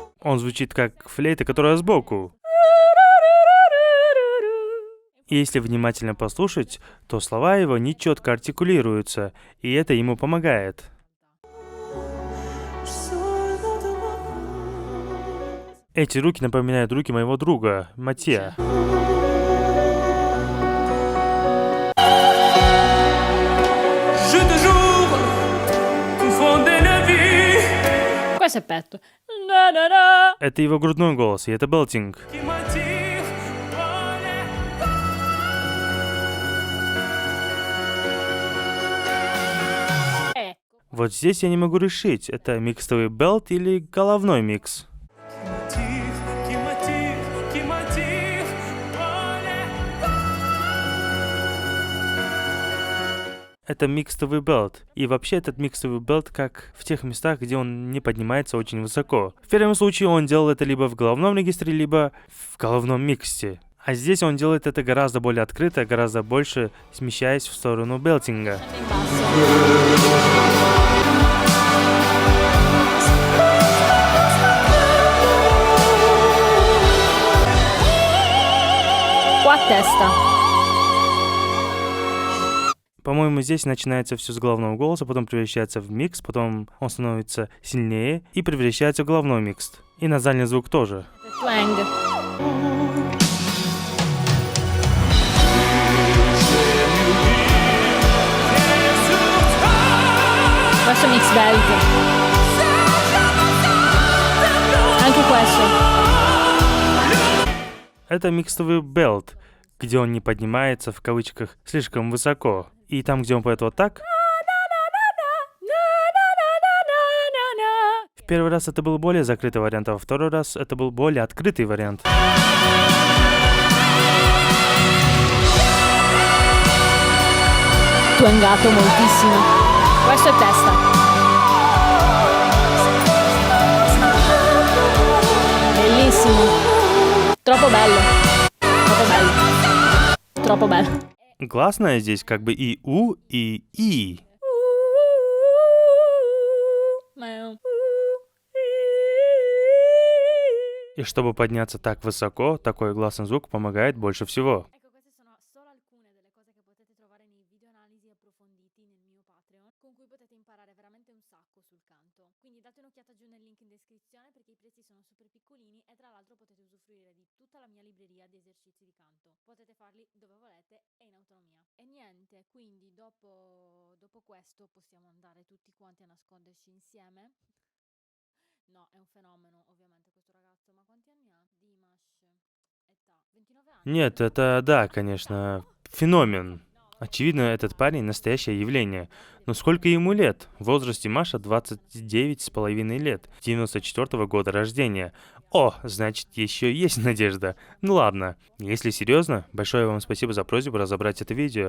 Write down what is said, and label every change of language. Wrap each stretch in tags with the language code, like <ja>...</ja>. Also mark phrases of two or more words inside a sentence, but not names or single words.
<ru>Он звучит как флейта, которая сбоку. И если внимательно послушать, то слова его нечетко артикулируются, и это ему помогает. Эти руки напоминают руки моего друга, Матья.</ru> <it>Questo è petto. Na, na, na.</it> <ru>Это его грудной голос, и это белтинг.</ru> <it>Ecco.</it> <ru>Вот здесь я не могу решить, это микстовый белт или головной микс. Это микстовый белт. И вообще этот микстовый белт как в тех местах, где он не поднимается очень высоко. В первом случае он делал это либо в головном регистре, либо в головном миксте. А здесь он делает это гораздо более открыто, гораздо больше смещаясь в сторону белтинга.</ru> <it>Qua a testa.</it> <ru>По-моему, здесь начинается все с головного голоса, потом превращается в микс, потом он становится сильнее и превращается в головной микс. И на задний звук тоже.</ru> <it>Twang. Questo è</it> <en>mix belt.</en> <it>Anche questo.</it> <ru>Это микстовый белт, где он не поднимается, в кавычках, слишком высоко. И там, где он поет вот так, в первый раз это был более закрытый вариант, а во второй раз это был более открытый вариант.</ru> <it>Twangato moltissimo. Questo è testa. Bellissimo. Troppo bello. Troppo bello. Troppo bello.</it> <ru>Гласная здесь как бы и У, и И. И чтобы подняться так высоко, такой гласный звук помогает больше всего.</ru> <it>Potete farli dove volete e in autonomia. E niente, quindi dopo questo possiamo andare tutti quanti a nasconderci insieme. No, è un fenomeno ovviamente questo ragazzo, ma quanti anni ha? Dimash, età, 29 anni?</it> <ru>Нет, это да, конечно, феномен. Очевидно, этот парень настоящее явление. Но сколько ему лет? В возрасте Маша 29,5 лет, 94-го года рождения. О, значит, еще есть надежда. Ну ладно, если серьезно, большое вам спасибо за просьбу разобрать это видео.</ru>